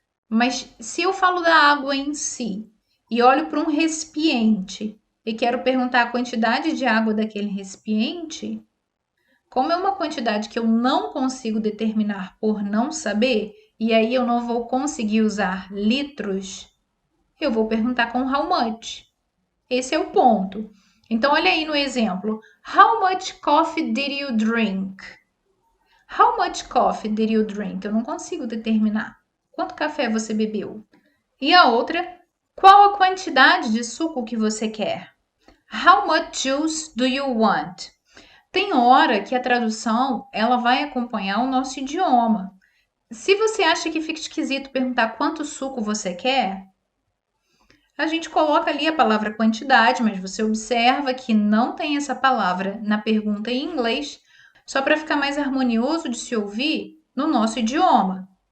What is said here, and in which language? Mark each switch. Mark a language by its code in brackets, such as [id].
[pt] Mas se eu falo da água em si e olho para um recipiente e quero perguntar a quantidade de água daquele recipiente, como é uma quantidade que eu não consigo determinar por não saber, e aí eu não vou conseguir usar litros, eu vou perguntar com how much. Esse é o ponto. Então, olha aí no exemplo. [en] How much coffee did you drink? How much coffee did you drink? [pt] Eu não consigo determinar. Quanto café você bebeu? E a outra, qual a quantidade de suco que você quer? [en] How much juice do you want? [pt] Tem hora que a tradução ela vai acompanhar o nosso idioma. Se você acha que fica esquisito perguntar quanto suco você quer, a gente coloca ali a palavra quantidade, mas você observa que não tem essa palavra na pergunta em inglês, só para ficar mais harmonioso de se ouvir no nosso idioma.